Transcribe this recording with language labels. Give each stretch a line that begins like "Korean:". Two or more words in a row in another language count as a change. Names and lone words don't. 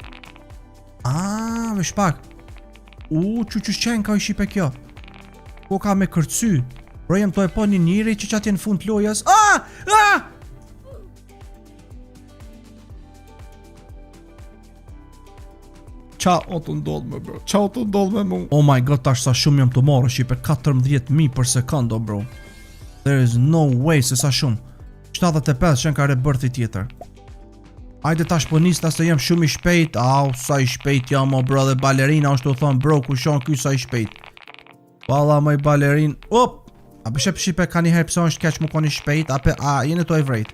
Albanian: Me shpak. Që qenë ka i shipe kjo. Po ka me kërcy. Bro jem to e po një njëri që atje në fund të lojas. Qa o të ndodh me bro, qa o të ndodh me mu.
English: Oh my god,
Albanian: tash sa shumë jam të marrë shqipe, 14.000 për sekundë, bro.
English: There is no way
Albanian: se sa shumë. 75 qenë ka rebirthi tjetër. Ajde tash po nis se jam shumë i shpejt. Sa i shpejt jam o bro, dhe balerina është të thonë bro, ku shon ky sa i shpejt. Valla më i balerin. A bëshe shqipe ka njëherë pse është keq mu kon i shpejt, a jene to e vrejt.